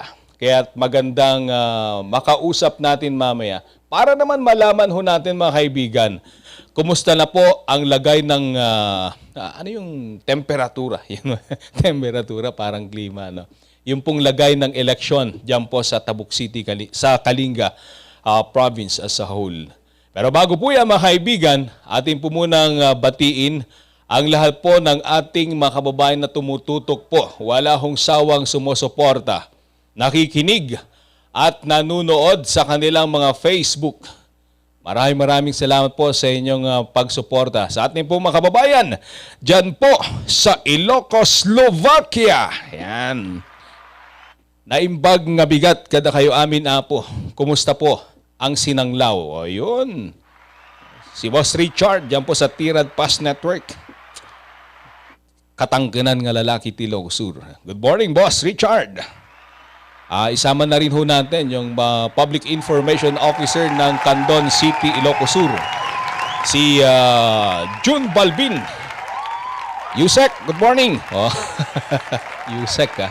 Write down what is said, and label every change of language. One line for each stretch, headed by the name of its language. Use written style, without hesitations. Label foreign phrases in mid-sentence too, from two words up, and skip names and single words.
Filipino: Kaya magandang makausap natin mamaya para naman malaman ho natin mga kaibigan, kumusta na po ang lagay ng ano yung temperatura? Yung temperatura parang klima, no? Yung pong lagay ng eleksyon diyan po sa Tabuk City, sa Kalinga province
English: as a whole.
Filipino: Pero bago po yan mga kaibigan, atin po munang batiin ang lahat po ng ating mga kababayan na tumututok po. Wala hong sawang sumusuporta, nakikinig at nanunood sa kanilang mga Facebook. Maraming salamat po sa inyong pagsuporta sa ating po mga kababayan dyan po sa Ilocos, Slovakia. Yan.
Iloko: Naimbag nga bigat kada kayo amin apo.
Filipino: Kumusta po ang sinanglaw? O yun. Si Boss Richard dyan po sa Tirad Pass Network.
Iloko: Katangganan nga lalaki ti Ilocos Sur.
English: Good morning,
Filipino: Boss Richard. Isama na rin ho natin yung Public Information Officer ng Candon City, Ilocos Sur, si June Balbin.
English: Yusek, good morning. Oh. Yusek, ha?